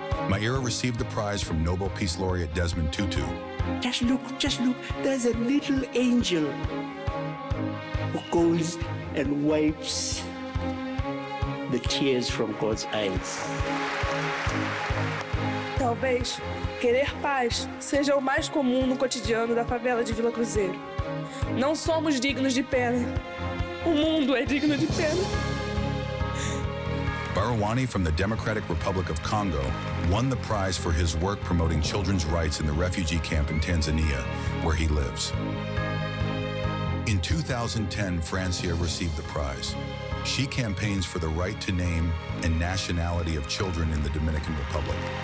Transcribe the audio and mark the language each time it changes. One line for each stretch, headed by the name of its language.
English: Maíra received the prize from Nobel Peace Laureate Desmond Tutu. Just look, there's a little angel who goes and wipes the tears from God's eyes.
Portuguese: Talvez querer paz seja o mais comum no cotidiano da favela de Vila Cruzeiro. Não somos dignos de pena. O mundo é digno de pena.
English: Barawani from the Democratic Republic of Congo won the prize for his work promoting children's rights in the refugee camp in Tanzania, where he lives. In 2010, Francia received the prize. She campaigns for the right to name and nationality of children in the Dominican Republic.